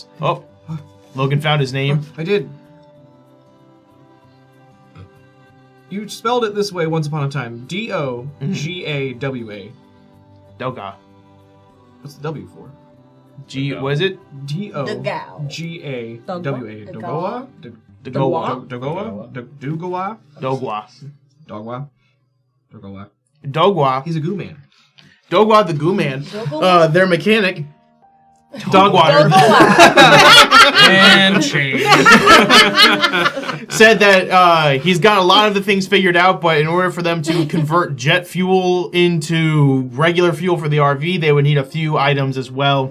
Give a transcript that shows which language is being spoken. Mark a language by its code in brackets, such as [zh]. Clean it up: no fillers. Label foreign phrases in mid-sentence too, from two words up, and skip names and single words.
[en] Oh, Logan found his name. I did. You spelled it this way once upon a time. D-O-G-A-W-A. Doga. What's the W for? Was it? D-O-G-A-W-A. Dogoa? Dogowa. Dogoa? Dogoa? Dogwa. Dogwa? Dogoa. Dogwa. He's a goo man. Dogwa the Goo Man. Their mechanic. Dogwater. and change. Said that he's got a lot of the things figured out, but in order for them to convert jet fuel into regular fuel for the RV, they would need a few items as well.